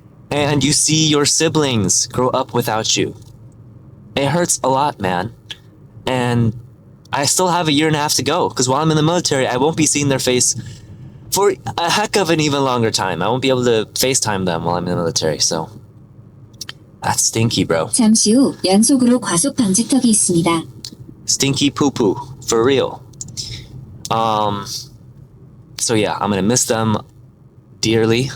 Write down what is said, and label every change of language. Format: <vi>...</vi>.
<en>And you see your siblings grow up without you. It hurts a lot, man. And I still have a year and a half to go because while I'm in the military, I won't be seeing their face for a heck of an even longer time. I won't be able to FaceTime them while I'm in the military, so that's stinky, bro.</en> <ko>잠시 후 연속으로 과속 방지턱이 있습니다.</ko> <en>Stinky poo-poo, for real. So yeah, I'm gonna miss them dearly.</en>